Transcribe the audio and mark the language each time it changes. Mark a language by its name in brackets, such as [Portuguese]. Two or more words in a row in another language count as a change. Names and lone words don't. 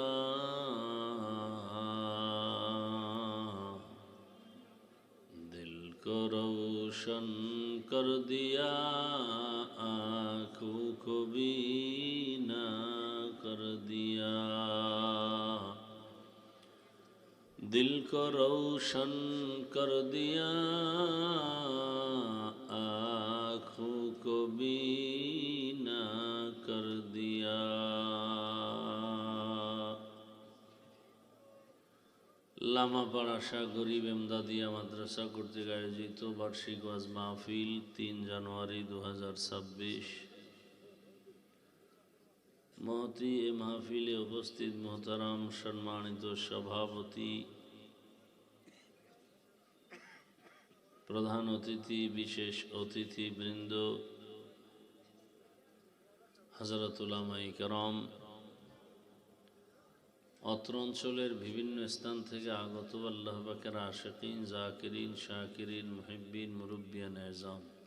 [Urdu] دل کو روشن کر دیا، آنکھوں کو بینا کر دیا، دل کو روشن کر دیا، آنکھوں کو بینا کر دیا۔ [Bangla] লামাপাড়া শাহ গরিব এমদাদিয়া মাদ্রাসা কর্তৃক আয়োজিত বার্ষিক ওয়াজ মাহফিল 3 জানুয়ারি 2026। মহতি এ মাহফিলে উপস্থিত মোহতারাম সম্মানিত সভাপতি, প্রধান অতিথি, বিশেষ অতিথিবৃন্দ, হযরত উলামায়ে কেরাম, অত্র অঞ্চলের বিভিন্ন স্থান থেকে আগত আল্লাহ পাকের আশিকিন, জাকিরিন, শাকিরিন, মুহিব্বিন, মুরব্বিয়ান এজাম,